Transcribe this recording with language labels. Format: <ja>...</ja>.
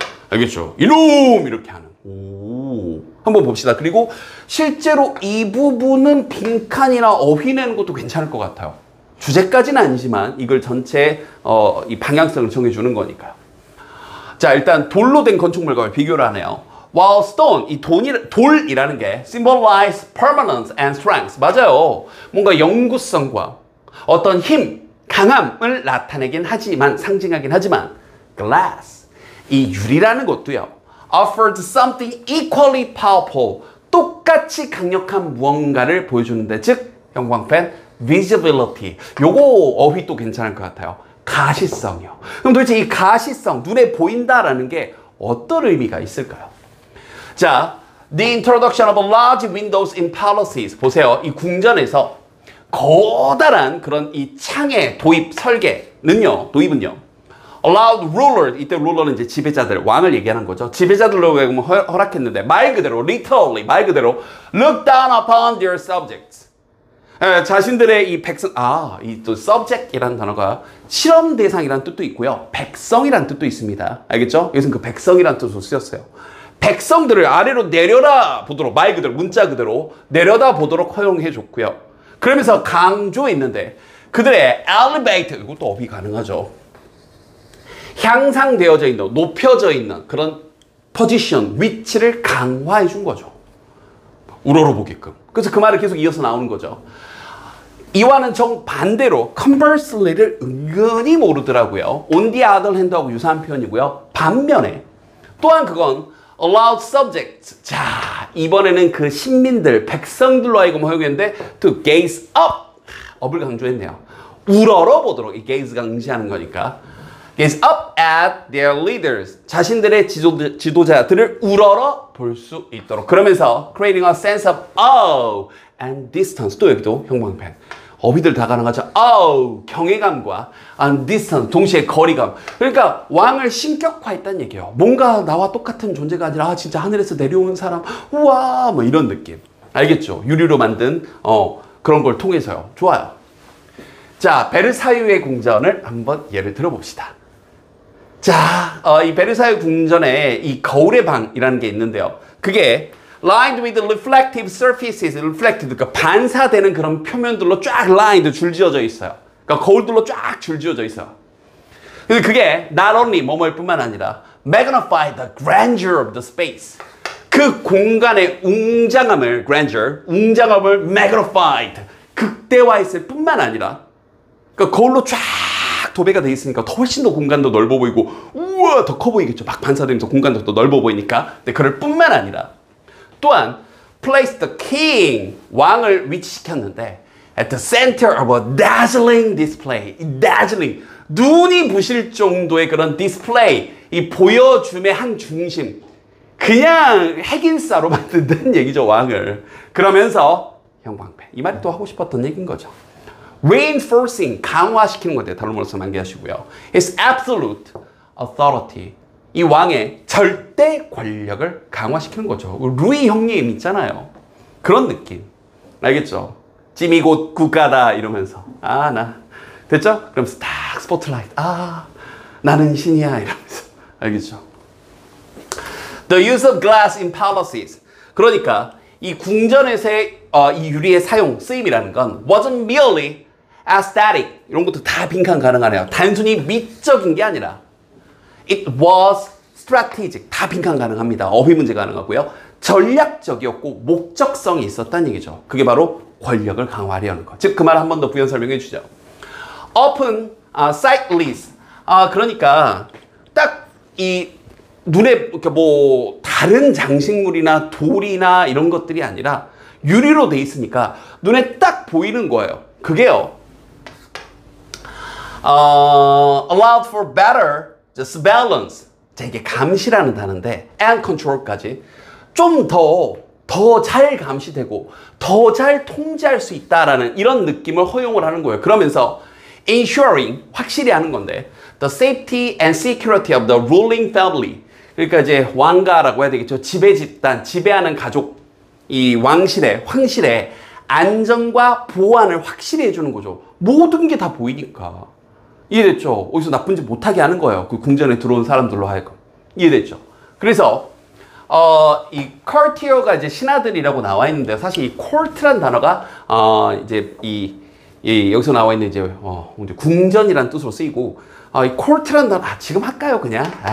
<ko>알겠죠? 이놈! 이렇게 하는. 오, 한번 봅시다. 그리고 실제로 이 부분은 빈칸이나 어휘내는 것도 괜찮을 것 같아요. 주제까지는 아니지만 이걸 전체 이 방향성을 정해주는 거니까요. 자, 일단 돌로 된 건축물과 비교를 하네요.</ko> <en>While stone,</en> <ko>이 돌이라는 게</ko> <en>symbolize permanence and strength.</en> <ko>맞아요. 뭔가 영구성과 어떤 힘, 강함을 나타내긴 하지만, 상징하긴 하지만, glass, 이 유리라는 것도요,</ko> <en>offered something equally powerful.</en> <ko>똑같이 강력한 무언가를 보여주는데, 즉, 형광펜</ko> <en>visibility.</en> <ko>요거 어휘 또 괜찮을 것 같아요. 가시성이요. 그럼 도대체 이 가시성, 눈에 보인다라는 게 어떤 의미가 있을까요?</ko> <en>자, the introduction of large windows in palaces.</en> <ko>보세요. 이 궁전에서 커다란 그런 이 창의 도입 설계는요, 도입은요,</ko> <en>allowed ruler,</en> <ko>이때 룰러는 이제 지배자들, 왕을 얘기하는 거죠. 지배자들로 허락했는데, 말 그대로, literally, 말 그대로,</ko> <en>look down upon their subjects.</en> <ko>자신들의 이 백성, 이 또 subject이라는 단어가 실험 대상이라는 뜻도 있고요. 백성이라는 뜻도 있습니다. 알겠죠? 여기서는 그 백성이라는 뜻으로 쓰였어요. 백성들을 아래로 내려다 보도록, 말 그대로, 문자 그대로 내려다 보도록 허용해 줬고요. 그러면서 강조했는데 그들의 elevate, 이것도 어휘 가능하죠. 향상되어져 있는, 높여져 있는 그런 포지션, 위치를 강화해 준 거죠. 우러러보게끔. 그래서 그 말을 계속 이어서 나오는 거죠. 이와는 정반대로 conversely를 은근히 모르더라고요.</ko> <en>on the other hand하고</en> <ko>유사한 표현이고요. 반면에 또한 그건</ko> <en>allowed subjects.</en> <ko>자, 이번에는 그 신민들, 백성들로 하여금 허용했는데</ko> <en>to gaze up.</en> <ko>up을 강조했네요. 우러러보도록, 이 gaze가 응시하는 거니까.</ko> <en>gaze up at their leaders.</en> <ko>자신들의 지도자들을 우러러 볼 수 있도록. 그러면서</ko> <en>creating a sense of awe and distance.</en> <ko>또 여기도 형광펜. 어휘들 다 가능하죠. awe, 경외감과</ko> <en>and distance,</en> <ko>동시에 거리감. 그러니까 왕을 신격화했다는 얘기예요. 뭔가 나와 똑같은 존재가 아니라 진짜 하늘에서 내려온 사람, 우와, 뭐 이런 느낌. 알겠죠? 유리로 만든 그런 걸 통해서요. 좋아요. 자, 베르사유의 궁전을 한번 예를 들어봅시다. 자, 이 베르사유 궁전에 이 거울의 방이라는 게 있는데요. 그게</ko> <en>lined with reflective surfaces,</en> <ko>reflected, 그러니까 반사되는 그런 표면들로 쫙 lined, 줄지어져 있어요. 그러니까 거울들로 쫙 줄지어져 있어요. 근데 그게</ko> <en>not only</en> <ko>뭐뭐일 뿐만 아니라</ko> <en>magnify the grandeur of the space.</en> <ko>그 공간의 웅장함을, grandeur, 웅장함을 magnified, 극대화했을 뿐만 아니라, 그러니까 거울로 쫙 도배가 돼 있으니까 훨씬 더 공간도 넓어 보이고, 우와, 더 커 보이겠죠. 막 반사되면서 공간도 더 넓어 보이니까. 근데 그럴 뿐만 아니라 또한</ko> <en>place the king,</en> <ko>왕을 위치시켰는데</ko> <en>at the center of a dazzling display.</en> <ko>이 dazzling, 눈이 부실 정도의 그런 디스플레이, 이 보여줌의 한 중심. 그냥 핵인싸로 만든다는 얘기죠, 왕을. 그러면서 형광펜. 이 말이 또 하고 싶었던 얘기인 거죠. reinforcing, 강화시키는 건데 다른 말로 만개하시고요.</ko> <en>His absolute authority.</en> <ko>이 왕의 절대 권력을 강화시키는 거죠. 루이 형님 있잖아요. 그런 느낌. 알겠죠? 찜이 곧 국가다 이러면서 나 됐죠? 그러면서 딱 스포트라이트. 나는 신이야 이러면서. 알겠죠?</ko> <en>The use of glass in palaces.</en> <ko>그러니까 이 궁전에서의 이 유리의 사용, 쓰임이라는 건</ko> <en>wasn't merely aesthetic.</en> <ko>이런 것도 다 빈칸 가능하네요. 단순히 미적인 게 아니라</ko> <en>It was strategic.</en> <ko>다 빈칸 가능합니다. 어휘 문제 가능하고요. 전략적이었고 목적성이 있었다는 얘기죠. 그게 바로 권력을 강화하려는 것. 즉 그 말 한 번 더 부연 설명해 주죠.</ko> <en>Often sightless.</en> <ko>그러니까 딱 이 눈에 이렇게 뭐 다른 장식물이나 돌이나 이런 것들이 아니라 유리로 돼 있으니까 눈에 딱 보이는 거예요. 그게요.</ko> <en>allowed for better surveillance.</en> <ko>자, 이게 감시라는 단어인데</ko> <en>and control</en> <ko>까지 좀 더 잘 감시되고 더 잘 통제할 수 있다라는 이런 느낌을 허용을 하는 거예요.</ko> <en>그러면서 ensuring,</en> <ko>확실히 하는 건데</ko> <en>the safety and security of the ruling family.</en> <ko>그러니까 이제 왕가라고 해야 되겠죠. 지배 집단, 지배하는 가족, 이 왕실의, 황실의 안전과 보안을 확실히 해주는 거죠. 모든 게 다 보이니까. 이해됐죠? 어디서 나쁜 짓 못하게 하는 거예요. 그 궁전에 들어온 사람들로 하여금. 이해됐죠? 그래서 이 courtier가 이제 신하들이라고 나와 있는데 사실 이 court란 단어가 이제 여기서 나와 있는 이제 궁전이라는 뜻으로 쓰이고 이 court란 단어 지금 할까요 그냥?</ko>